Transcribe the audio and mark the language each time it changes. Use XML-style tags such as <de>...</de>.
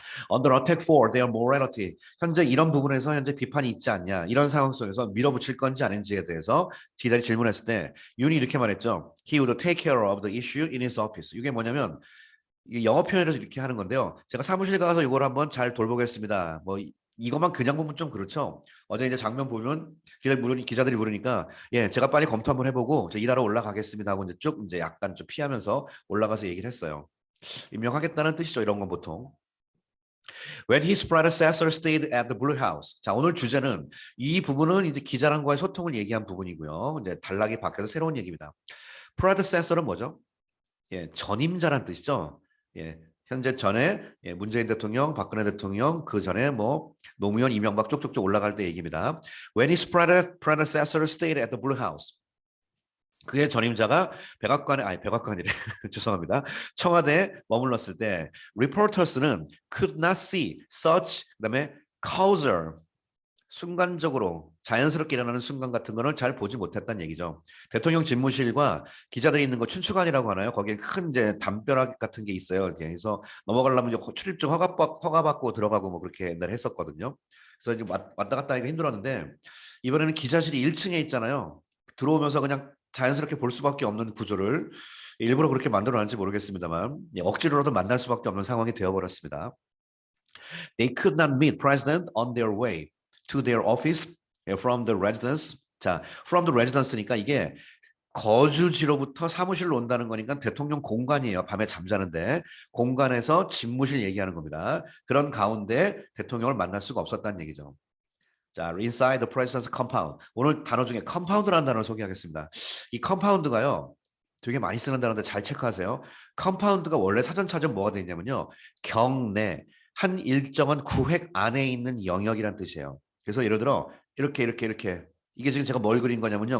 <en>Under attack for their morality.</en> <ko>현재 이런 부분에서 현재 비판이 있지 않냐. 이런 상황 속에서 밀어붙일 건지 아닌지에 대해서 기자들이 질문했을 때 윤이 이렇게 말했죠.</ko> <en>He would take care of the issue in his office.</en> <ko>이게 뭐냐면 이게 영어 표현에서 이렇게 하는 건데요. 제가 사무실 가서 이걸 한번 잘 돌보겠습니다. 뭐 이것만 그냥 보면 좀 그렇죠. 어제 이제 장면 보면 기자들이 물으니까 예, 제가 빨리 검토 한번 해보고 일하러 올라가겠습니다 하고 이제 쭉 이제 약간 좀 피하면서 올라가서 얘기를 했어요. 임명하겠다는 뜻이죠. 이런 건 보통.</ko> <en>When his predecessor stayed at the Blue House.</en> <ko>자, 오늘 주제는 이 부분은 이제 기자랑과의 소통을 얘기한 부분이고요. 이제 단락이 바뀌어서 새로운 얘기입니다. predecessor는 뭐죠? 예, 전임자란 뜻이죠. 예, 현재 전에 예, 문재인 대통령, 박근혜 대통령, 그 전에 뭐 노무현, 이명박 쭉쭉쭉 올라갈 때 얘기입니다.</ko> <en>When his predecessor stayed at the Blue House.</en> <ko>그의 전임자가 백악관이래. 죄송합니다. 청와대에 머물렀을 때 reporters는 could not see such 그다음에 causal 순간적으로 자연스럽게 일어나는 순간 같은 거를 잘 보지 못했다는 얘기죠. 대통령 집무실과 기자들이 있는 거 춘추관이라고 하나요? 거기에 큰 이제 담벼락 같은 게 있어요. 그래서 넘어가려면 이제 출입증 허가 받고 들어가고 뭐 그렇게 옛날에 했었거든요. 그래서 이제 왔다 갔다 하기가 힘들었는데 이번에는 기자실이 1층에 있잖아요. 들어오면서 그냥 자연스럽게 볼 수밖에 없는 구조를 일부러 그렇게 만들어놨는지 모르겠습니다만 억지로라도 만날 수밖에 없는 상황이 되어버렸습니다.</ko> <en>They could not meet president on their way to their office from the residence.</en> <ko>자, from the residence니까 이게 거주지로부터 사무실로 온다는 거니까 대통령 공간이에요. 밤에 잠자는데 공간에서 집무실 얘기하는 겁니다. 그런 가운데 대통령을 만날 수가 없었다는 얘기죠.</ko> <en>자, inside the president's compound.</en> <ko>오늘 단어 중에 compound라는 단어를 소개하겠습니다. 이 compound가요. 되게 많이 쓰는 단어인데 잘 체크하세요. compound가 원래 사전 찾으면 뭐가 되냐면요. 경내 한 일정한 구획 안에 있는 영역이란 뜻이에요. 그래서 예를 들어 이렇게 이게 지금 제가 뭘 그린 거냐면요.</ko>